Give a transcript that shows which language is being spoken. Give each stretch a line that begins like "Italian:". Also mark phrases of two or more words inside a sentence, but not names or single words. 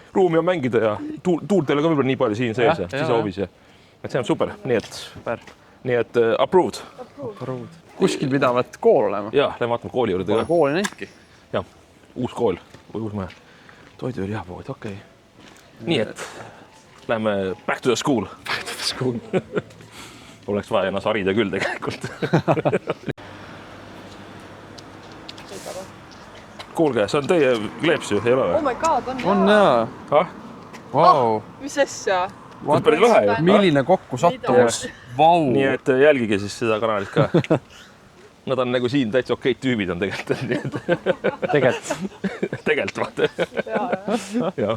Estonian: Ruumi on mängida ja tuult ei ole ka võib-olla nii palju siin sees ja siis hoovis. Et see on super, nii et approved. Kuskil pidavat kool olema. Jah, lähen vaatame kooli juurde ka. Kooli näidki. Jah, uus kool või uus maja. Toidu oli japood, okei. Nii et lähme
English: back to the school. Back to the school.
Estonian: Oleks vaja ennast harida küll tegelikult. Kuulge, see on teie kleeps ju, ei ole või?
English: Oh my god,
Estonian: on On jaa. Wow. Mis asja? Päris lahe ju. Milline kokku sattumus. Vau. Nii et jälgige siis seda kanalit ka. Nad on nagu siin täitsa okeid tüübid on tegelikult. Tegelikult vaata. Jah.